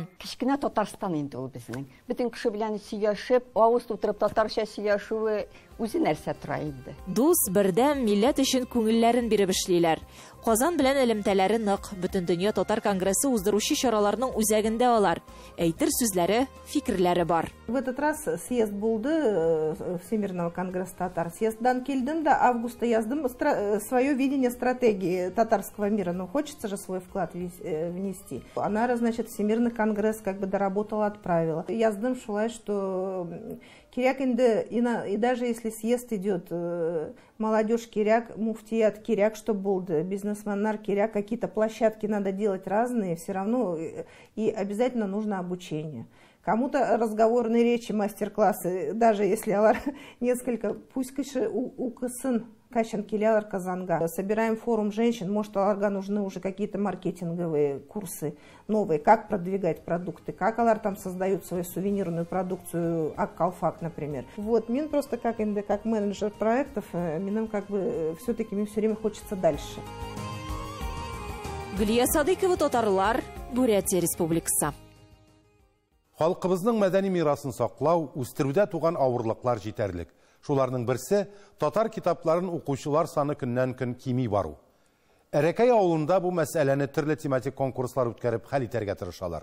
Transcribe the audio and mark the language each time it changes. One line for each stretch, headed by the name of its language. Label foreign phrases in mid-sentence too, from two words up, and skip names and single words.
Tatar: Кичкенә Татарстан инде ул безнең. Бөтен кеше белән сөйләшеп, авыз тутырып татарча сөйләшүе үзе нәрсә тора инде. Дус, бердәм, милләт өчен күңелләрен биреп эшлиләр. Казан белән элемтәләре нык. Бөтен дөнья татар конгрессы уздыручы чараларның үзәгендә алар. Әйтер сүзләре, фикерләре бар.
Russian: В этот раз съезд булды Всемирного конгресса татар.
Tatar: Съезддан килдим,
Russian: до августа яздым свое видение стратегии татарского мира. Но хочется же свой вклад внести. Она, значит, Всемирный конгресс как бы доработала, отправила.
Tatar: Яздым шулай, что киряк инде,
Russian: и даже если съезд идет, молодежь киряк, муфтият киряк, что болды, бизнесменар киряк, какие-то площадки надо делать разные, все равно и обязательно нужно обучение. Кому-то разговорные речи, мастер-классы, даже если алар несколько, пусть
Tatar: укысын качан келялар Казанга.
Russian: Собираем форум женщин, может, аларга нужны уже какие-то маркетинговые курсы новые, как продвигать продукты, как алар там создают свою сувенирную продукцию, Ак-Калфак, например. Вот, мне просто как менеджер проектов, мне как бы все-таки мне все время хочется дальше.
Tatar: Гүлия Садыкова, татарлар, Бурятия Республикасы. Халкыбызның мәдәни мирасын саклау, үстерүдә туган авырлыклар җитәрлек. Шуларның берсе татар китапларын укучылар саны көннән-көн кими бару. Әрәкәй авылында бу мәсьәләне төрле тематик конкурслар үткәреп хәл итәргә тырышалар.